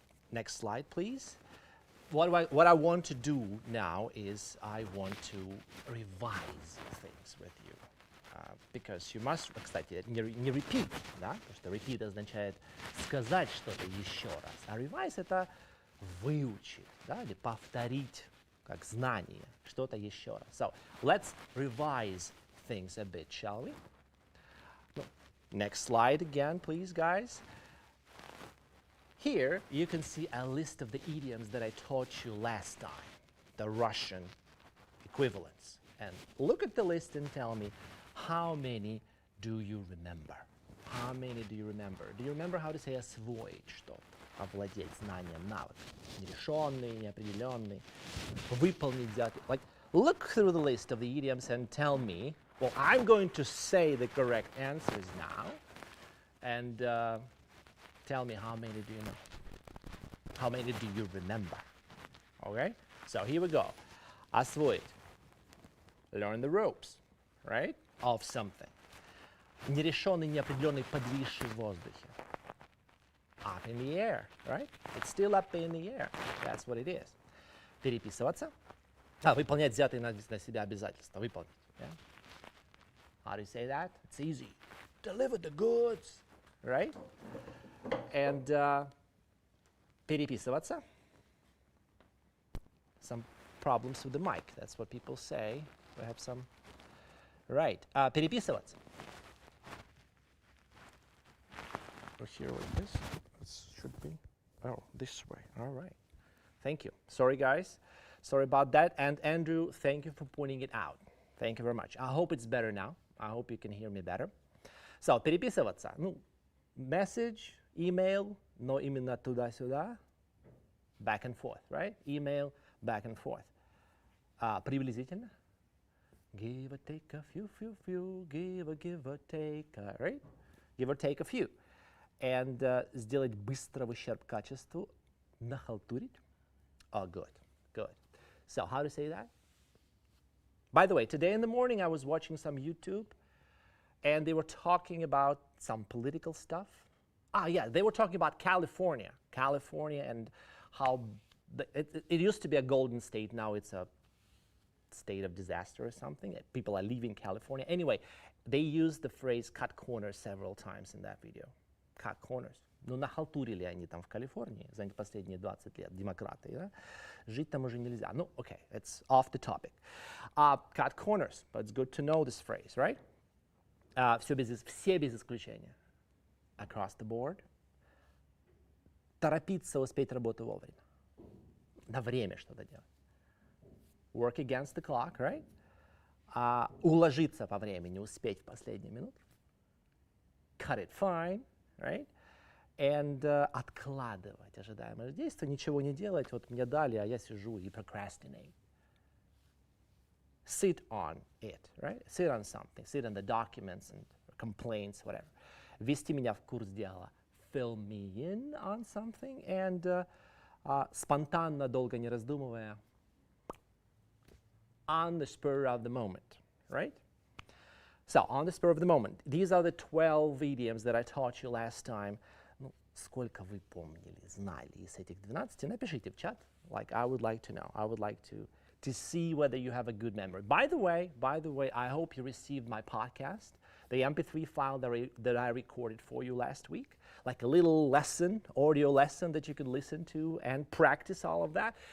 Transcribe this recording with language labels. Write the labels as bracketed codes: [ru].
[en] Next slide, please. What I want to do now is I want to revise things with you. Because you must, [ru] кстати, не [en] repeat, [ru] да? Потому что repeat означает сказать что-то еще раз. А revise это выучить, да? Или повторить, как знание, что-то еще раз. [en] So, let's revise things a bit, shall we? Next slide again, please, guys. Here, you can see a list of the idioms that I taught you last time, the Russian equivalents. And look at the list and tell me, how many do you remember? How many do you remember? Do you remember how to say [ru] освоить что-то? Овладеть знанием, навык. Нерешенный, неопределенный. Выполнить взятый. [en] Like, look through the list of the idioms and tell me, well, I'm going to say the correct answers now, and tell me how many do you know? How many do you remember? Okay? So here we go. Освоить. Learn the ropes, right? Of something. [ru] Нерешенный, неопределенный, подвисший в воздухе. [en] Up in the air, right? It's still up in the air. That's what it is. Переписываться. [ru] Выполнять взятые на себя обязательства. [en] Выполнить. Yeah? How do you say that? It's easy. Deliver the goods, right? And переписываться. Some problems with the mic. That's what people say. We have some. Right. Переписываться. Or here like this. This should be. Oh, this way. All right. Thank you. Sorry, guys. Sorry about that. And Andrew, thank you for pointing it out. Thank you very much. I hope it's better now. I hope you can hear me better. So, переписываться. [ru] Ну, message, email, но именно туда-сюда. [en] Back and forth, right? Email, back and forth. Приблизительно. Give or take a few, give or take, right? Give or take a few. [ru] And сделать быстро в ущерб качеству. [en] Нахалтурить. Oh, good, good. So, how to say that? By the way, today in the morning I was watching some YouTube, and they were talking about some political stuff. Yeah, they were talking about California. California and how it used to be a golden state, now it's a state of disaster or something. People are leaving California. Anyway, they used the phrase cut corners several times in that video. Cut corners. [ru] Ну, нахалтурили они там в Калифорнии за последние 20 лет, демократы, да? Жить там уже нельзя. [en] Ну, okay, it's off the topic. Cut corners, but it's good to know this phrase, right? [ru] Все без исключения. [en] Across the board. [ru] Торопиться, успеть работу вовремя. На время что-то делать. [en] Work against the clock, right? [ru] Уложиться по времени, успеть в последнюю минуту. [en] cut it fine, right? [ru] And откладывать ожидаемое действие, ничего не делать, вот мне дали, а я сижу и procrastinate. [en] Sit on it, right? Sit on something, sit on the documents and complaints, whatever. [ru] Ввести меня в курс дела. [en] Fill me in on something. [ru] And спонтанно, долго не раздумывая. [en] On the spur of the moment, right? So, on the spur of the moment. These are the 12 idioms that I taught you last time. [ru] Ну, сколько вы помнили, знали из этих 12? Напишите в чат. [en] Like, I would like to know. I would like to see whether you have a good memory. By the way, I hope you received my podcast, the MP3 file that I recorded for you last week, like a little lesson, audio lesson that you could listen to and practice all of that.